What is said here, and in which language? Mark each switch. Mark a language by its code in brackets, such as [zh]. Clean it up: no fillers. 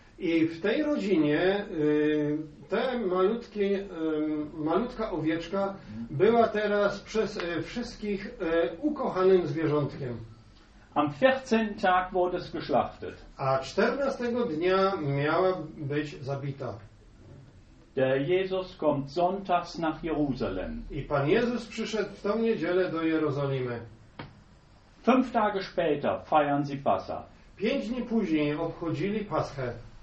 [pl] I w tej rodzinie te malutkie, malutka owieczka była teraz przez wszystkich ukochanym zwierzątkiem. [de] Am 14. Tag wurde es geschlachtet. [pl] A 14. dnia miała być zabita. [de] Der Jesus kommt sonntags nach Jerusalem. [pl] I Pan Jezus przyszedł w tą niedzielę do Jerozolimy. [de] 5 Tage später feiern sie Pascha. [pl] 5 dni później obchodzili Paschę.